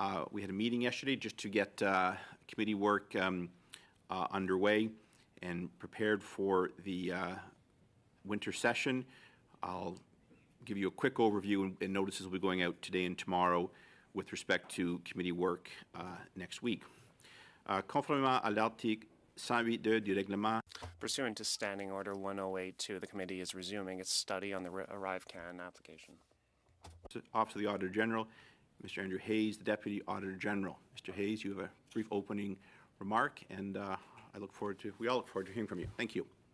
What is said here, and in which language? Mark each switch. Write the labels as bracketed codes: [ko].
[en] We had a meeting yesterday just to get committee work underway and prepared for the winter session. I'll give you a quick overview, and notices will be going out today and tomorrow with respect to committee work next week. [fr] Conformément à l'article 108.2 du règlement. [en] Pursuant to Standing Order 108.2, the committee is resuming its study on the ArriveCAN application. Office of the Auditor General, Mr. Andrew Hayes, the Deputy Auditor General. Mr. Hayes, you have a brief opening remark, and we all look forward to hearing from you. Thank you.